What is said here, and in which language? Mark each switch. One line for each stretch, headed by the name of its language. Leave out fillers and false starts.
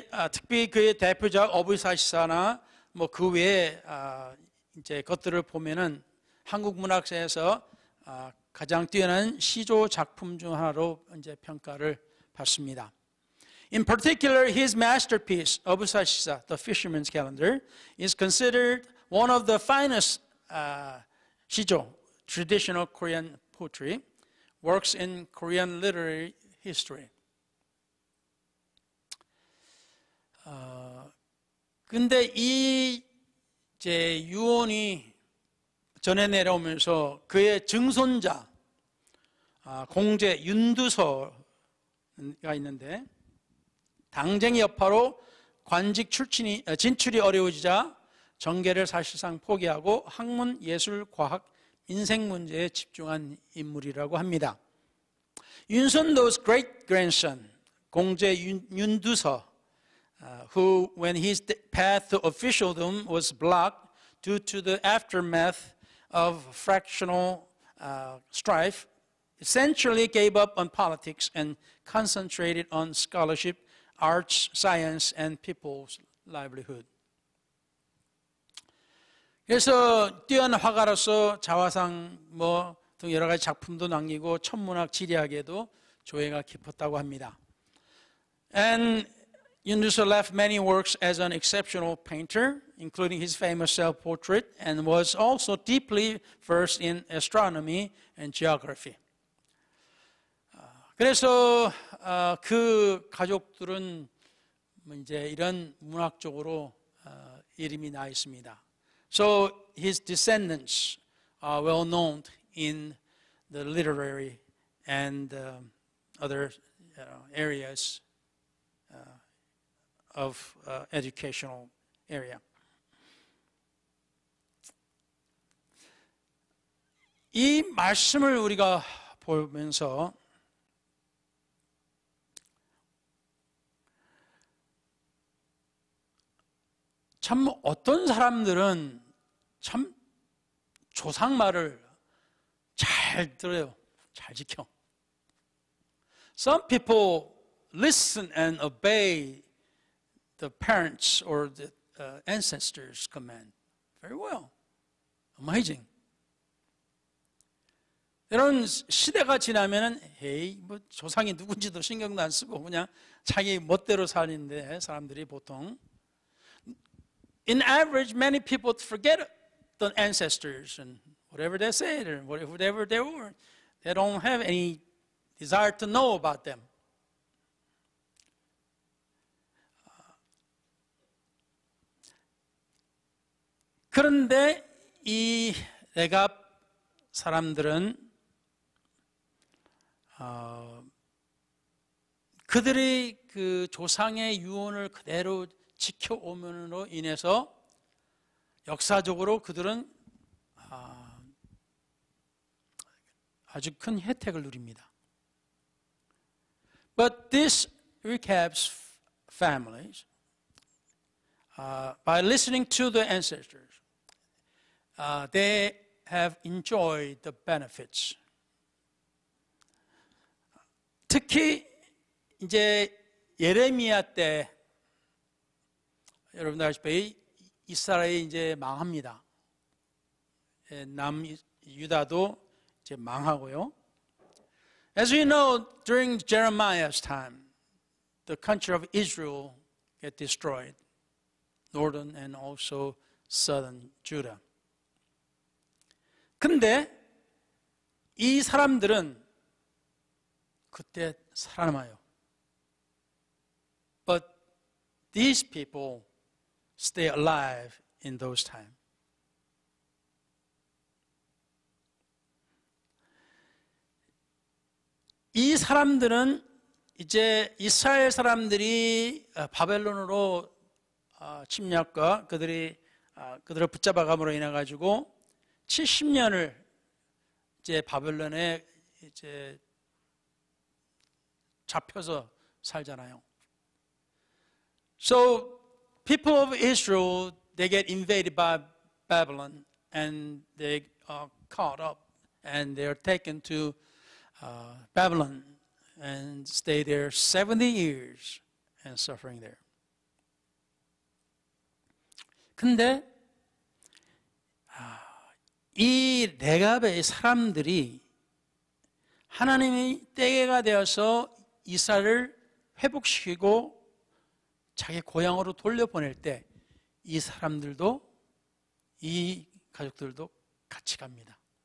Korean: 특히 그의 대표작 어부사시사나 뭐 그 외에 이제 것들을 보면은 한국 문학사에서 가장 뛰어난 시조 작품 중 하나로 이제 평가를 받습니다.
English: In particular, his masterpiece, 어부사시사, The Fisherman's Calendar, is considered one of the finest 시조, traditional Korean poetry, works in Korean literary history.
Korean: 근데 이 이제 유언이 전해 내려오면서 그의 증손자 공제 윤두서가 있는데 당쟁의 여파로 관직 진출이 어려워지자 정계를 사실상 포기하고 학문, 예술, 과학, 인생 문제에 집중한 인물이라고 합니다.
English: 윤선도's great-grandson 공제 윤두서 who when his path to officialdom was blocked due to the aftermath of fractional strife, essentially gave up on politics and concentrated on scholarship, arts, science, and people's livelihood.
Korean: 그래서 뛰어난 화가로서 자화상 등 여러 가지 작품도 남기고 천문학 지리학에도 조예가 깊었다고 합니다.
English: And Yunduso left many works as an exceptional painter, including his famous self-portrait, and was also deeply versed in astronomy and geography.
Korean: 그래서 그 가족들은 이제 이런 문학적으로 이름이 나 있습니다.
English: So his descendants are well known in the literary and other areas of educational area.
Korean: 이 말씀을 우리가 보면서 참 어떤 사람들은 참 조상 말을 잘 들어요. 잘 지켜.
English: Some people listen and obey the parents or the ancestors' command very well. Amazing.
Korean: 이런 시대가 지나면은 에이 뭐 조상이 누군지도 신경도 안 쓰고 그냥 자기 멋대로 사는데 사람들이 보통
English: in average many people forget the ancestors and whatever they said or whatever they were. They don't have any desire to know about them.
Korean: 그런데 이 레갑 사람들은 그들의 그 조상의 유언을 그대로 지켜오면으로 인해서 역사적으로 그들은 아주 큰 혜택을 누립니다.
English: But this Rechab's families, by listening to the ancestors, they have enjoyed the benefits.
Korean: 특히 이제 예레미야 때 여러분들 아시다시피 이스라엘이 이제 망합니다. 남유다도 이제 망하고요.
English: As we know, during Jeremiah's time, the country of Israel get destroyed, northern and also southern Judah.
Korean: 근데 이 사람들은 그때 살아남아요.
English: But these people stay alive in those times.
Korean: 이 사람들은 이제 이스라엘 사람들이 바벨론으로 침략과 그들을 붙잡아감으로 인해 가지고 70년을 이제 바벨론에 이제 잡혀서 살잖아요.
English: So people of Israel, they get invaded by Babylon and they are caught up and they are taken to Babylon and stay there 70 years and suffering there.
Korean: 근데 이 레갑의 사람들이 하나님의 때가 되어서 이스라엘을 회복시키고 자기 고향으로 돌려보낼 때 이 사람들도 이 가족들도 같이 갑니다.